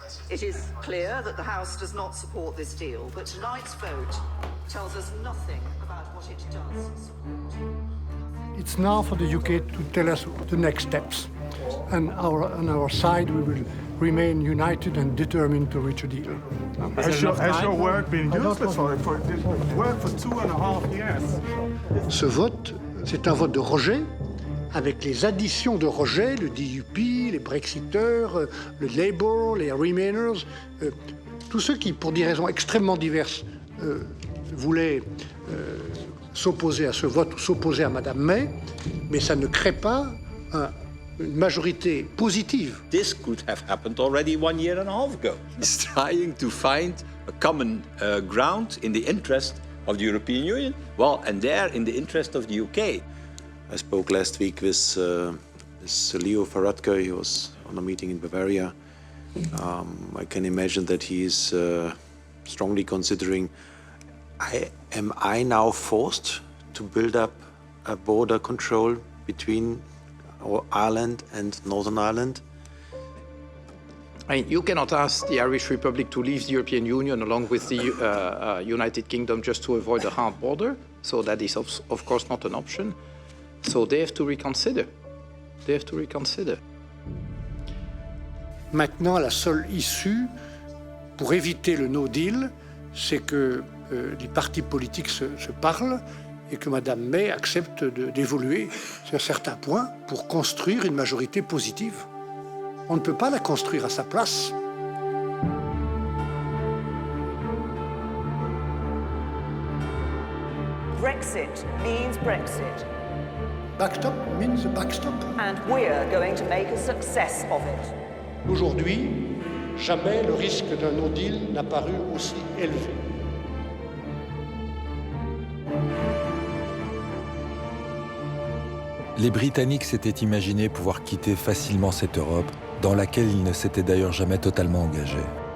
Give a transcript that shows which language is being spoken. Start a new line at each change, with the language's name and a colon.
English: It is clear that the House does not support this deal, but tonight's vote tells us nothing about what it does support. It's now for the UK to tell us the next steps. And on our side, we will remain united and determined to reach a deal. Has your work been useless for work for 2.5 years?
French: Ce vote, c'est un vote de rejet, avec les additions de rejet, le DUP, les Brexiteurs, le Labour, les Remainers, tous ceux qui, pour des raisons extrêmement diverses, voulaient s'opposer à ce vote ou s'opposer à Madame May, mais ça ne crée pas une majorité positive.
English: This could have happened already 1.5 years ago. He's trying to find a common ground in the interest of the European Union, well, and there in the interest of the UK. I spoke last week with Leo Varadkar. He was on a meeting in Bavaria. I can imagine that he is strongly considering, am I now forced to build up a border control between Ireland and Northern Ireland. I mean, you cannot ask the Irish Republic to leave the European Union along with the United Kingdom just to avoid a hard border. So that is, of course, not an option. So they have to reconsider. They have to reconsider.
French: Maintenant, la seule issue pour éviter le no deal, c'est que les partis politiques se parlent et que Mme May accepte d'évoluer sur certains points pour construire une majorité positive. On ne peut pas la construire à sa place.
English: Brexit means Brexit. Backstop means a backstop. And we're going to make a success of it.
French: Aujourd'hui, jamais le risque d'un no deal n'a paru aussi élevé. Les Britanniques s'étaient imaginés pouvoir quitter facilement cette Europe, dans laquelle ils ne s'étaient d'ailleurs jamais totalement engagés.